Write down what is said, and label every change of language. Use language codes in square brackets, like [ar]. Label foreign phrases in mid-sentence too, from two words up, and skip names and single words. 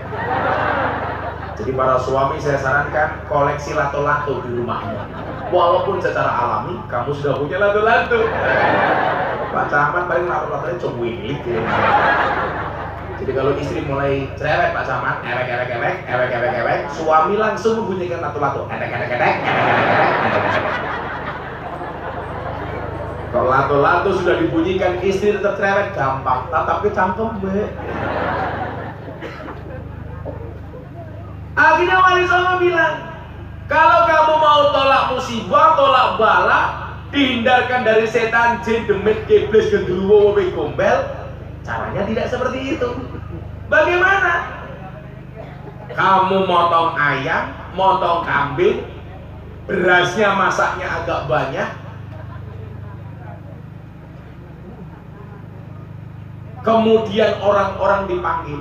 [id] Jadi para suami saya sarankan koleksi lato-lato di rumahmu. Walaupun secara alami kamu sudah punya lato-lato. Pak Camat paling latar-latarnya cowok gitu. Jadi kalau istri mulai cerewet Pak Camat, ewek, suami langsung membunyikan latu-latu, edek. Kalau latu-latu sudah dibunyikan, istri tetap cerewet, gampang, tapi [jv] cangkem be. [id] Akhirnya Wali Songo bilang, kalau kamu mau tolak musibah, tolak bala, dihindarkan dari setan, jin, demit, iblis, gendruwo, wewe, gombel, caranya tidak seperti itu. Bagaimana? Kamu motong ayam, motong kambing, berasnya masaknya agak banyak, kemudian orang-orang dipanggil.